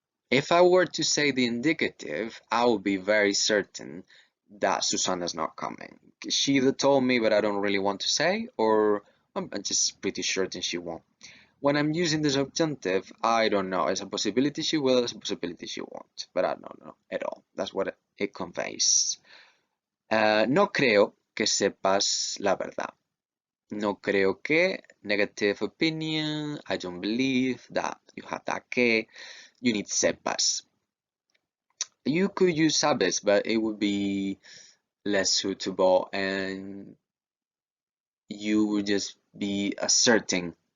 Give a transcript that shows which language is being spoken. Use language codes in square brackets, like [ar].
[en] If I were to say the indicative, I would be very certain that Susanna's not coming. She either told me, but I don't really want to say, or I'm just pretty certain she won't. When I'm using the subjunctive, I don't know. It's a possibility she will, it's a possibility she won't, but I don't know at all. That's what it conveys. [es] No creo que sepas la verdad. No creo que, [en] negative opinion, I don't believe that, you have that que, you need sepas. You could use sabes, but it would be less suitable and you would just be asserting.